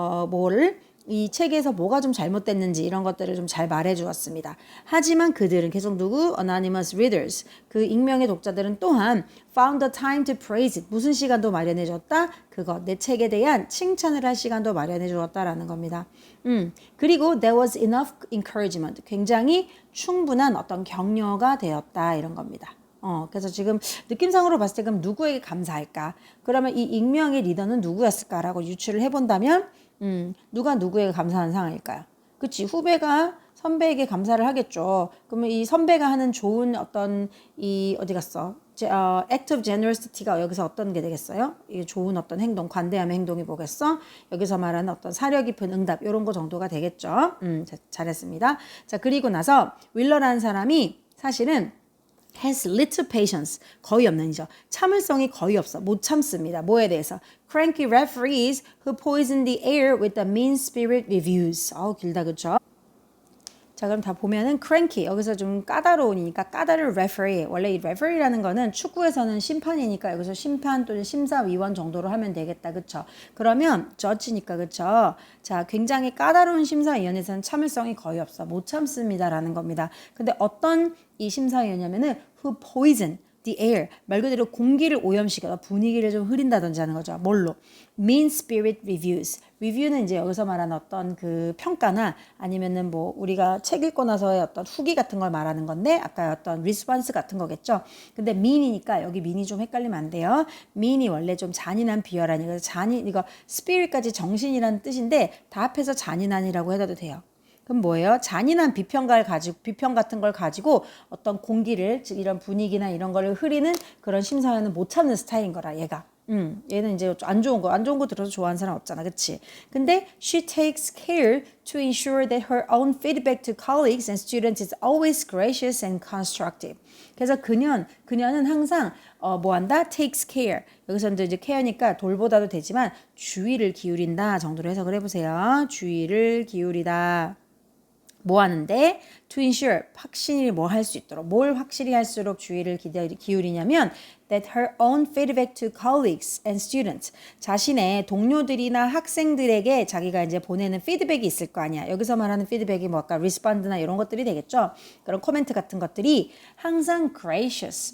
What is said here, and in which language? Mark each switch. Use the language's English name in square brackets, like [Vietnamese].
[Korean] 뭐를 이 책에서 뭐가 좀 잘못됐는지 이런 것들을 좀 잘 말해 주었습니다. 하지만 그들은 계속 누구? [English] Anonymous readers. [Korean] 그 익명의 독자들은 또한 [English] found the time to praise it. [Korean] 무슨 시간도 마련해 줬다? 그거. 내 책에 대한 칭찬을 할 시간도 마련해 주었다라는 겁니다. 그리고 [English] there was enough encouragement. [Korean] 굉장히 충분한 어떤 격려가 되었다. 이런 겁니다. 그래서 지금 느낌상으로 봤을 때 그럼 누구에게 감사할까? 그러면 이 익명의 리더는 누구였을까라고 유추를 해본다면 누가 누구에게 감사하는 상황일까요? 그치? 후배가 선배에게 감사를 하겠죠. 그러면 이 선배가 하는 좋은 어떤 이 어디 갔어? [English] act of generosity [Korean] 가 여기서 어떤 게 되겠어요? 이 좋은 어떤 행동, 관대함의 행동이 뭐겠어? 여기서 말하는 어떤 사려 깊은 응답 이런 거 정도가 되겠죠. 잘했습니다. 자, 그리고 나서 윌러라는 사람이 사실은 [English] has little patience. [Korean] 거의 없는 이죠. 참을성이 거의 없어. 못 참습니다. 뭐에 대해서? [English] Cranky referees who poison the air with the mean-spirit reviews. [Korean] 길다 그쵸? 자, 그럼 다 보면은 cranky 여기서 좀 까다로우니까 까다로운 referee. 원래 이 referee라는 거는 축구에서는 심판이니까 여기서 심판 또는 심사위원 정도로 하면 되겠다. 그쵸? 그러면 judge니까 그쵸? 자, 굉장히 까다로운 심사위원에서는 참을성이 거의 없어. 못 참습니다라는 겁니다. 근데 어떤 이 심사위원이냐면은 [English] who poison the air. [Korean] 말 그대로 공기를 오염시켜서 분위기를 좀 흐린다든지 하는 거죠. 뭘로? [English] mean spirit reviews. [Korean] 리뷰는 이제 여기서 말하는 어떤 그 평가나 아니면은 뭐 우리가 책 읽고 나서의 어떤 후기 같은 걸 말하는 건데 아까 어떤 리스폰스 같은 거겠죠. 근데 mean이니까 여기 mean이 좀 헷갈리면 안 돼요. mean이 원래 좀 잔인한 비열하니 그래서 잔인 이거 spirit까지 정신이라는 뜻인데 다 합해서 잔인한이라고 해도 돼요. 그럼 뭐예요? 잔인한 비평 같은 걸 가지고 어떤 공기를 즉 이런 분위기나 이런 거를 흐리는 그런 심사위원은 못 참는 스타일인 거라 얘가. 얘는 이제 안 좋은 거 들어서 좋아하는 사람 없잖아, 그치? 근데 [English] she takes care to ensure that her own feedback to colleagues and students is always gracious and constructive. [Korean] 그래서 그녀는 항상 뭐 한다? [English] takes care. [Korean] 여기서 이제 care니까 돌보다도 되지만 주의를 기울인다 정도로 해석을 해보세요. 주의를 기울이다. 뭐 하는데? [English] To ensure, [Korean] 확실히 뭐 할 수 있도록. 뭘 확실히 할수록 주의를 기울이냐면 [English] that her own feedback to colleagues and students. [Korean] 자신의 동료들이나 학생들에게 자기가 이제 보내는 피드백이 있을 거 아니야. 여기서 말하는 피드백이 뭐 아까 respond나 이런 것들이 되겠죠. 그런 코멘트 같은 것들이 항상 gracious.